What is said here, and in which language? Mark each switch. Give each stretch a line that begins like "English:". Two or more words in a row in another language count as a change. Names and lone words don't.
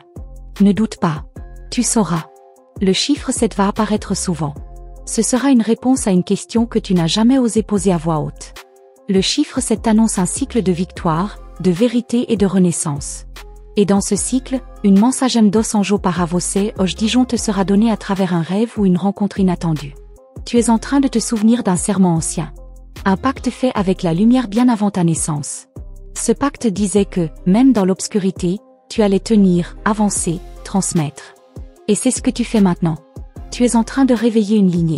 French: Ne doute pas. Tu sauras. Le chiffre 7 va apparaître souvent. Ce sera une réponse à une question que tu n'as jamais osé poser à voix haute. Le chiffre 7 annonce un cycle de victoire, de vérité et de renaissance. Et dans ce cycle, une
Portuguese: mensagem dos anjo para você hoje
French: Dijon te sera donnée à travers un rêve ou une rencontre inattendue. Tu es en train de te souvenir d'un serment ancien. Un pacte fait avec la lumière bien avant ta naissance. Ce pacte disait que, même dans l'obscurité, tu allais tenir, avancer, transmettre. Et c'est ce que tu fais maintenant. Tu es en train de réveiller une lignée.